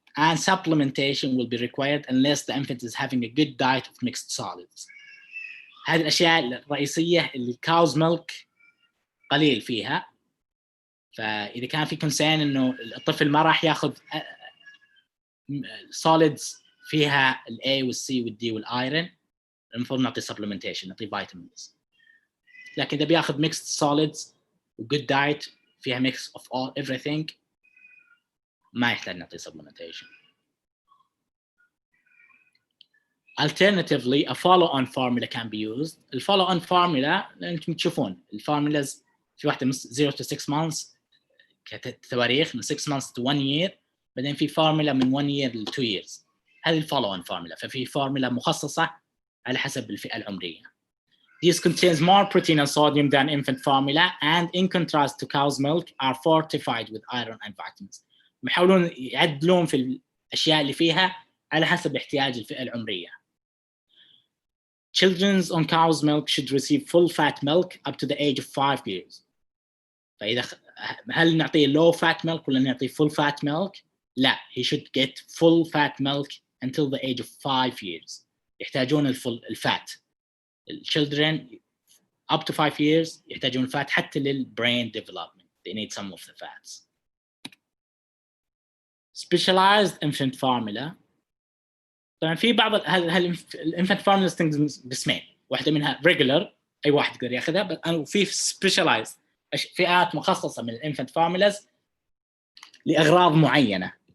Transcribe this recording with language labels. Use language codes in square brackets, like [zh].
[en] and supplementation will be required unless the infant is having a good diet of mixed solids. [ar] هذه الأشياء الرئيسية اللي الكاوز ميلك قليل فيها. فإذا كان في concern إنه الطفل ما راح ياخذ solids فيها ال A وال C وال D والiron، المفروض نعطي supplementation، نعطي vitamins. لكن إذا بياخذ mixed solids و good diet فيها [en] mix of all everything [ar] ما يحتاج نعطي supplementation. [en] Alternatively, a follow-on formula can be used. The follow-on formula [ar] أنتم تشوفون الفورمولاز في واحدة من [en] 0 to 6 months [ar] كتواريخ، من [en] 6 months to 1 year، [ar] بعدين في فورمولا من 1 year ل 2 years. هذه الفولو-on formula. ففي فورمولا مخصصة على حسب الفئة العمرية. [en] These contains more protein and sodium than infant formula, and in contrast to cow's milk, are fortified with iron and vitamins. [ar] يحاولون يعدلون في الأشياء اللي فيها على حسب احتياج الفئة العمرية. [en] Children on cow's milk should receive full fat milk up to the age of 5 years. [ar] فإذا هل نعطيه [en] low fat milk [ar] ولا نعطيه [en] full fat milk؟ لا، he should get full fat milk until the age of 5 years. [ar] يحتاجون الفات. [en] Children up to 5 years [ar] يحتاجون الفات حتى للbrain development. [en] They need some of the fats. Specialized infant formula. [ar] طبعا في بعض الانفنت فورمولا تنقسم باسمين، واحده منها regular اي واحد يقدر ياخذها، وفي specialized فئات مخصصه من الانفنت فورمولاز لاغراض معينه.